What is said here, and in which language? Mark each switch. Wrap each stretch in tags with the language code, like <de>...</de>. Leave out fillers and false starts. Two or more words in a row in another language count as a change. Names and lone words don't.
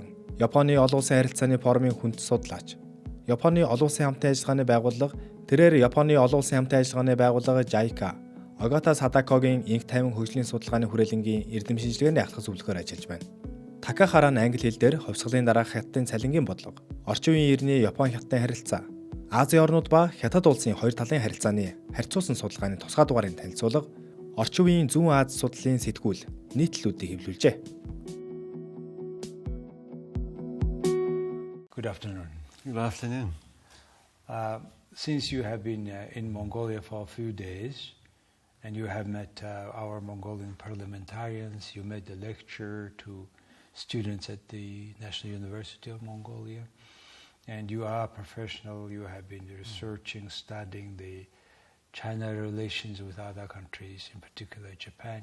<mn>Японы олон улсын харилцааны форумын хүнд судлаач. Японы олон улсын хамтын ажиллагааны байгууллага, тэрээр Японы олон улсын хамтын ажиллагааны байгууллага JICA, Огата Садакогийн инх тайван хөгжлийн судалгааны хүрээлэнгийн эрдэм шинжилгээний ахлах зөвлөхөөр ажиллаж байна. Takahara нь англи хэл дээр хувьсгалын дараах Хятадын цалингийн бодлого, орчин үеийн иргэний Япон-Хятадын харилцаа, Азийн орнууд ба Хятад улсын хоёр талын харилцааны харьцуулсан судалгааны тусгай дугаарын танилцуулга, орчин үеийн Зүүн Аз судлалын сэтгүүл нийтлэлүүдийг хэвлүүлжээ.</mn> <en>Good afternoon. Good afternoon. Since you have been in Mongolia for a few days, and you have met our Mongolian parliamentarians, you made a lecture to students at the National University of Mongolia, and you are a professional, you have been researching, studying the China relations with other countries, in particular Japan.</en>